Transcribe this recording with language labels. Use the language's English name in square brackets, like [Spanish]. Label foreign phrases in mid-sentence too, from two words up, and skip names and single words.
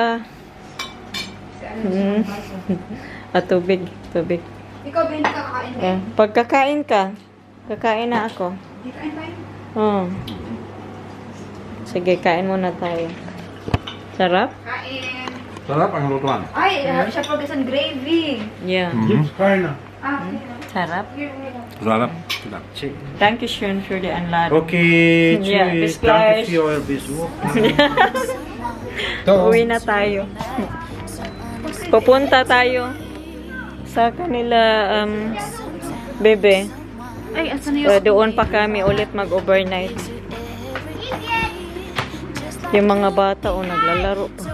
[Filipino] Tubig. Ikaw ba hindi kakain? Pagkakain ka, kakain na ako. Hindi kain. Sige, kain muna tayo. Sarap? Kain. Sarap ang lutuan. Ay, siya pagkasan gravy. Yeah. [German] Gibt's keiner. [Filipino] Sarap. Sarap. [English] Thank you [German] schön für die Einladung. Okay, tschüss. Ja, bis Danke gleich. für euer Besuch. [Filipino] Uwi na tayo. Pupunta tayo sa kanila, bebe. Ay, asan na Doon pa kami ulit mag-overnight. Yung mga bata, naglalaro pa.